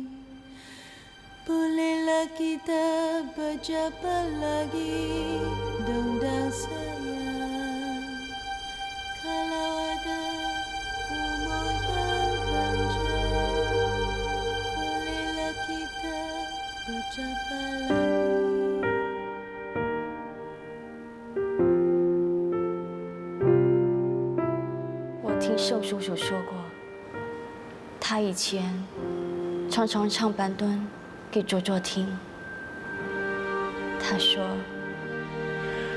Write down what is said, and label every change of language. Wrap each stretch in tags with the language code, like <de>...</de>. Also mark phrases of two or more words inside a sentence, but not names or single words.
<ms>Bolehlah kita berjumpa lagi, dong dan sayang. Kalau ada umur yang panjang, bolehlah kita berjumpa lagi.</ms> <zh>听盛叔叔说过，他以前常常唱板墩给卓卓听。他说，</zh>